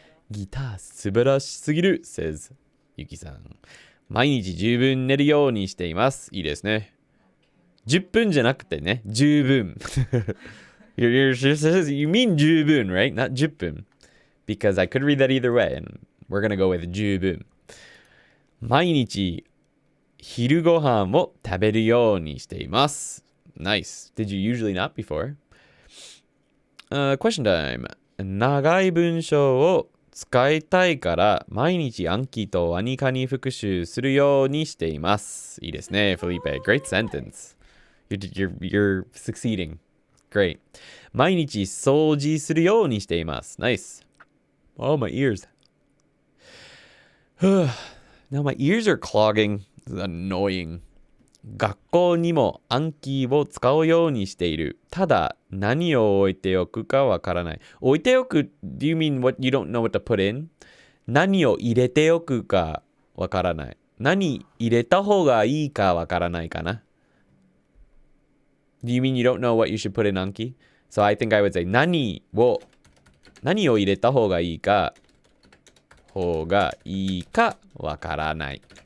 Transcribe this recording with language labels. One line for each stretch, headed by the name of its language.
Japanese: ギター素晴らしすぎる says ゆきさん。毎日十分寝るようにしています。いいですね。10分じゃなくてね、十分。
English: you mean 十分, right? Not 10分.Because I could read that either way, and we're gonna go with 十分。
Japanese: 毎日昼ご飯を食べるようにしています。
English: Nice. Did you usually not before? Question time.
Japanese: 長い文章を使いたいから毎日暗記とアニカに復習するようにしています。いいですね、Felipe.
English: Great sentence. You're succeeding. Great.
Japanese: 毎日掃除するようにしています。
English: Nice. Oh, my ears. Now my ears are clogging. This is annoying.
Japanese: 学校にも暗記を使うようにしている。ただ、何を置いておくかわからない。
English: 置いておく do you mean what you don't know what to put in?
Japanese: 何を入れておくかわからない。何入れた方がいいかわからないかな。
English: Do you mean you don't know what you should put in Anki? So I think I would say
Japanese: 何を入れた方がいいかわからない。